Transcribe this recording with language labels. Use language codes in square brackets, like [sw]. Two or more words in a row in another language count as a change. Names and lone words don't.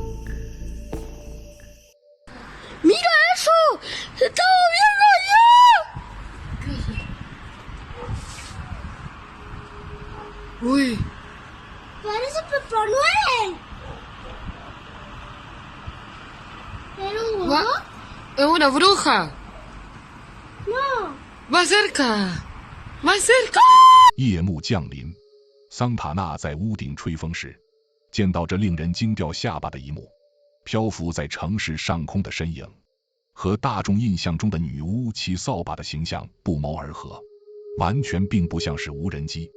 [zh] ミラーショー、超越了呀！ [es] Uy. Parece Papá Noel. Pero ¿Va? Es una bruja. no. Más cerca. Más cerca. [zh] 夜幕降临，桑塔纳在屋顶吹风时，见到这令人惊掉下巴的一幕：漂浮在城市上空的身影，和大众印象中的女巫骑扫把的形象不谋而合，完全并不像是无人机。